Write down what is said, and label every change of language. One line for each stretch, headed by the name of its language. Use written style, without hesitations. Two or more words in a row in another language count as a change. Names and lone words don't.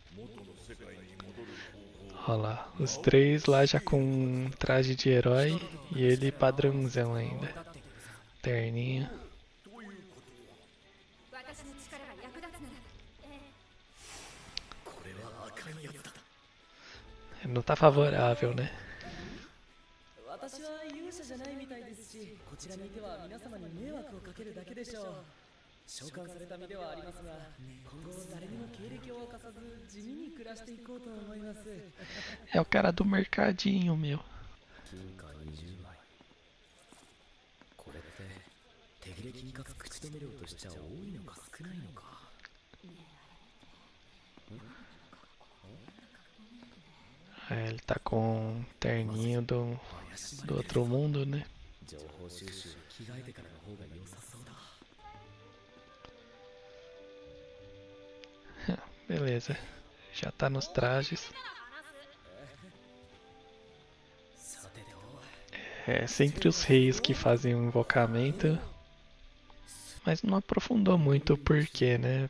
Portuguese: Olha lá, os três lá já com um traje de herói e ele padrãozão ainda. Terninho. Não tá favorável, né?
Japanese: 私は勇者じゃないみたいですし、こちらにいては皆様に迷惑をかけるだけでしょう。召喚された身ではありますが、今後誰にも経歴を明かさず地味に暮らしていこうと思います。
Portuguese: É o cara do mercadinho, meu.
Japanese: 金貨20枚。これって手切れ金かつ口止め料としちゃ多いのか少ないのか。
Portuguese: Ele tá com um terninho do outro mundo, né?
Japanese: 情報収集に着替えてからの方が良さそうだ。
Portuguese: Beleza. Já tá nos trajes. É sempre os reis que fazem o invocamento. Mas não aprofundou muito o porquê, né?